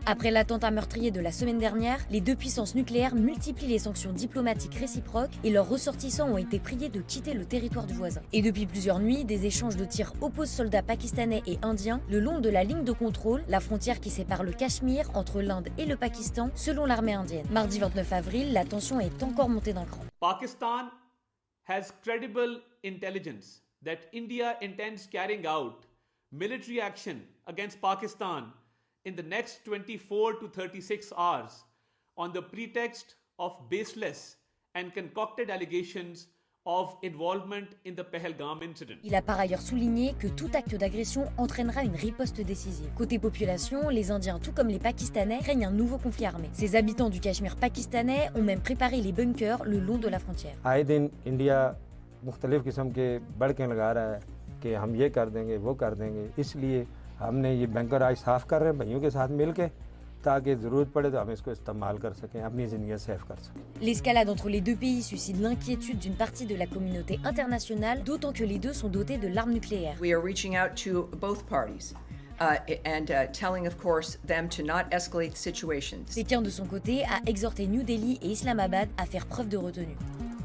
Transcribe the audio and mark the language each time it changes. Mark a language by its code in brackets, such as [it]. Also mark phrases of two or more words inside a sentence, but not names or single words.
[fr] Après l'attentat meurtrier de la semaine dernière, les deux puissances nucléaires multiplient les sanctions diplomatiques réciproques et leurs ressortissants ont été priés de quitter le territoire du voisin. Et depuis plusieurs nuits, des échanges de tirs opposent soldats pakistanais et indiens le long de la ligne de contrôle, la frontière qui sépare le Cachemire entre l'Inde et le Pakistan, selon l'armée indienne. Mardi 29 avril, la tension est encore montée d'un cran. [en] Pakistan has credible intelligence that India intends carrying out military action against Pakistan in the next 24 to 36 hours on the pretext of baseless and concocted allegations of involvement in the Pahalgam incident. [fr] Il a par ailleurs souligné que tout acte d'agression entraînera une riposte décisive. Côté population, les Indiens tout comme les Pakistanais craignent un nouveau conflit armé. Ces habitants du Cachemire pakistanais ont même préparé les bunkers le long de la frontière. [ur] آئے دن انڈیا مختلف قسم کے بڑکے لگا رہا ہے کہ ہم یہ کر دیں گے وہ کر دیں گے، اس لیے ہم نے یہ بینکر آج صاف کر رہے ہیں بھائیوں کے ساتھ مل کے تاکہ ضرورت پڑے تو ہم اس کو استعمال کر سکیں، اپنی زندگی سیف کر سکیں. [fr] L'escalade entre les deux pays suscite l'inquiétude d'une partie de la communauté internationale, d'autant que les deux sont dotés de l'arme nucléaire. [en] We are reaching out to both parties and telling, of course, them to not escalate situations. [fr] Pékin, de son côté, a exhorté New Delhi et Islamabad à faire preuve de retenue.